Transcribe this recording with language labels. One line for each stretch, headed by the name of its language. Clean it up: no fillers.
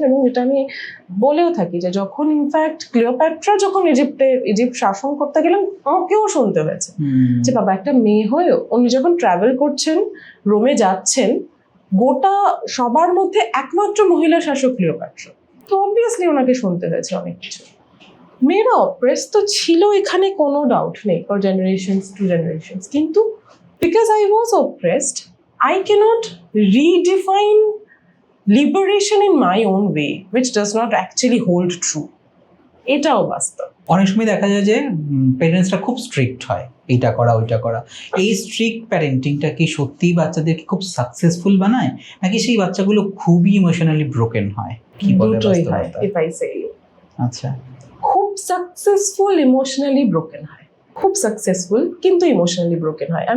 Bangla: এবং এটা আমি বলেও থাকি যে যখন ইনফ্যাক্ট ক্লিওপ্যাট্রা যখন ইজিপ্ট শাসন করতে গেলেন, আমাকেও শুনতে হয়েছে যে বাবা একটা মেয়ে হয়েও উনি যখন ট্রাভেল করছেন, রোমে যাচ্ছেন, গোটা সবার মধ্যে একমাত্র মহিলা শাসক ক্লিওপ্যাট্রা, তো অবভিয়াসলি ওনাকে শুনতে হয়েছে অনেক কিছু। মেয়েরা অপ্রেস তো ছিল, এখানে কোনো ডাউট নেই,
English: for generations to generations,
Bangla: কিন্তু
English: Because I was oppressed, I cannot redefine liberation in my own way, which does not actually hold true.
Bangla: এটাও বাস্তব। অনেক সময় দেখা যায় যে পেরেন্টসরা খুব স্ট্রিক্ট হয়, এইটা করা ওইটা করা। এই স্ট্রিক্ট প্যারেন্টিংটা কি সত্যিই বাচ্চাদেরকে খুব সাকসেসফুল বানায়, নাকি সেই বাচ্চাগুলো খুবই ইমোশনালি ব্রোকেন হয়? কি বলে দুটোই হয়, বাস্তবতা?
English: if I say you.
Bangla: আচ্ছা, খুব সাকসেসফুল ইমোশনালি ব্রোকেন হয়, খুব সাকসেসফুল কিন্তু ইমোশনালি ব্রোকেন হয়।